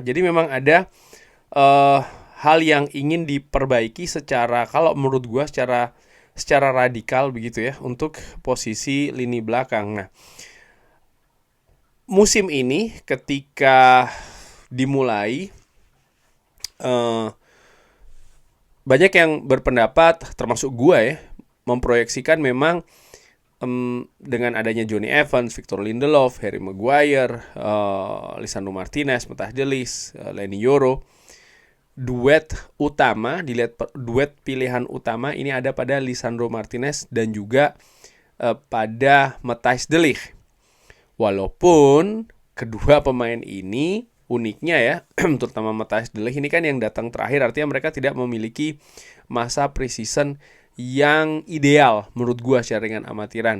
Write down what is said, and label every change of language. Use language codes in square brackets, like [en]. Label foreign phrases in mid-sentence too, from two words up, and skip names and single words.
[id] Jadi memang ada hal yang ingin diperbaiki secara, kalau menurut gua secara radikal begitu ya, untuk posisi lini belakang. Nah, musim ini ketika dimulai banyak yang berpendapat, termasuk gua ya, memproyeksikan memang dengan adanya Jonny Evans, Victor Lindelof, Harry Maguire, Lisandro Martinez, Matthijs de Ligt, Leny Yoro, duet pilihan utama ini ada pada Lisandro Martinez dan juga pada Matthijs de Ligt. Walaupun kedua pemain ini uniknya ya, terutama Matthijs de Ligt ini kan yang datang terakhir, artinya mereka tidak memiliki masa preseason yang ideal menurut gua secara ringan amatiran.